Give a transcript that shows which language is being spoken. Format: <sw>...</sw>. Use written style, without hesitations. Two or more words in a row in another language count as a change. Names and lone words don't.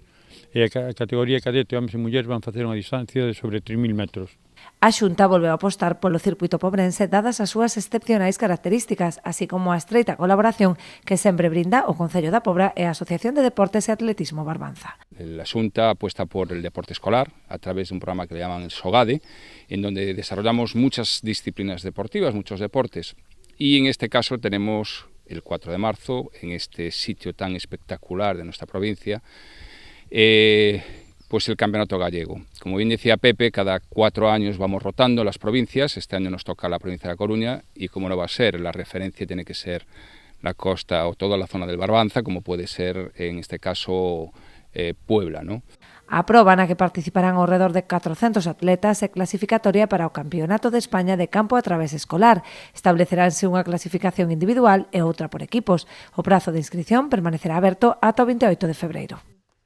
<gl>E a categoría cadete, homes e mulleres, van facer unha distancia de sobre 3.000 metros. A Xunta volveu a apostar polo circuito pobrense dadas as súas excepcionais características, así como a estreita colaboración que sempre brinda o Concello da Pobra e a Asociación de Deportes e Atletismo Barbanza.</gl> <es>La Xunta apuesta por el deporte escolar a través de un programa que le llaman el SOGADE, en donde desarrollamos muchas disciplinas deportivas, muchos deportes, y en este caso tenemos el 4 de marzo, en este sitio tan espectacular de nuestra provincia, pues el Campeonato Gallego. Como bien decía Pepe, cada 4 años vamos rotando las provincias. Este año nos toca la provincia de La Coruña y como no va a ser, la referencia tiene que ser la costa o toda la zona del Barbanza, como puede ser en este caso Puebla, ¿no?</es> <gl>A proba na que participarán ao redor de 400 atletas é clasificatoria para o Campeonato de España de Campo a Través escolar. Estableceránse unha clasificación individual e outra por equipos. O prazo de inscrición permanecerá aberto ata o 28 de febreiro.</gl>